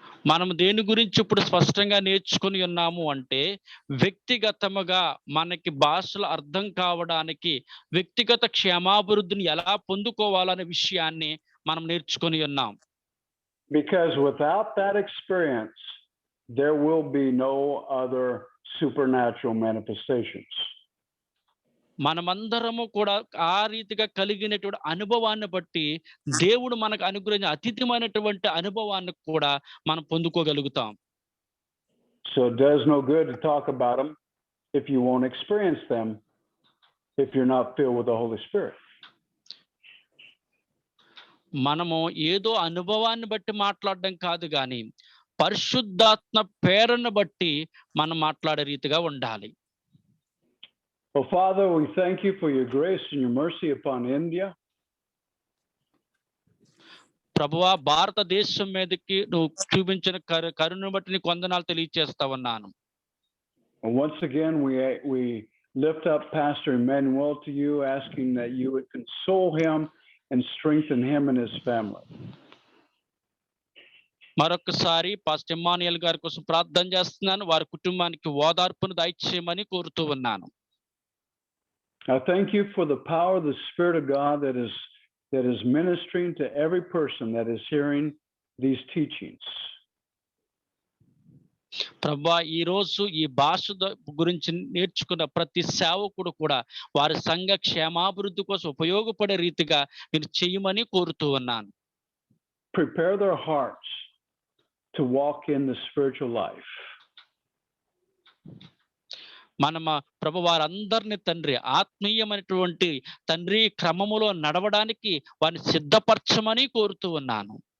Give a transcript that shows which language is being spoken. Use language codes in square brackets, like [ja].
[te] మనం దేని గురించి ఇప్పుడు స్పష్టంగా నేర్చుకుని ఉన్నాము అంటే వ్యక్తిగతముగా మనకి భాషలు అర్థం కావడానికి వ్యక్తిగత క్షేమాభివృద్ధిని ఎలా పొందుకోవాలనే విషయాన్ని మనం నేర్చుకుని ఉన్నాం. [en] Because without that experience, there will be no other supernatural manifestations. [te] మనమందరము కూడా ఆ రీతిగా కలిగినటువంటి అనుభవాన్ని బట్టి దేవుడు మనకు అనుగ్రహించిన అతీతమైనటువంటి అనుభవాన్ని కూడా మనం పొందుకోగలుగుతాం. [en] So it does no good to talk about them if you won't experience them, if you're not filled with the Holy Spirit. [te] మనము ఏదో అనుభవాన్ని బట్టి మాట్లాడడం కాదు కానీ పరిశుద్ధాత్మ ప్రేరణను బట్టి మనం మాట్లాడే రీతిగా ఉండాలి. [en] Well, Father, we thank you for your grace and your mercy upon India. [te] ప్రభువా, భారతదేశం మీదకి నువ్వు చూపించిన కరుణను బట్టి నీకు వందనాలు తెలియజేస్తా ఉన్నాను. [en] Once again, we lift up Pastor Emmanuel to you, asking that you would console him and strengthen him and his family. [te] మరొకసారి పాస్టర్ ఇమ్మానుయేల్ గారి కోసం ప్రార్థన చేస్తున్నాను. వారి కుటుంబానికి ఓదార్పును దయచేయమని కోరుతూ ఉన్నాను. [en] I thank you for the power of the Spirit of God that is ministering to every person that is hearing these teachings. [te] ప్రభువా, ఈ రోజు ఈ భాష గురించి నేర్చుకున్న ప్రతి సేవకుడు కూడా వారి సంఘ క్షేమాభివృద్ధి కోసం ఉపయోగపడే రీతిగా మీరు చేయమని కోరుతూ ఉన్నాను. [en] Prepare their hearts to walk in the spiritual life. [te] మనమ ప్రభు వారందరిని తండ్రి ఆత్మీయమైనటువంటి తండ్రి క్రమములో నడవడానికి వారిని సిద్ధపరచమని కోరుతూ ఉన్నాను.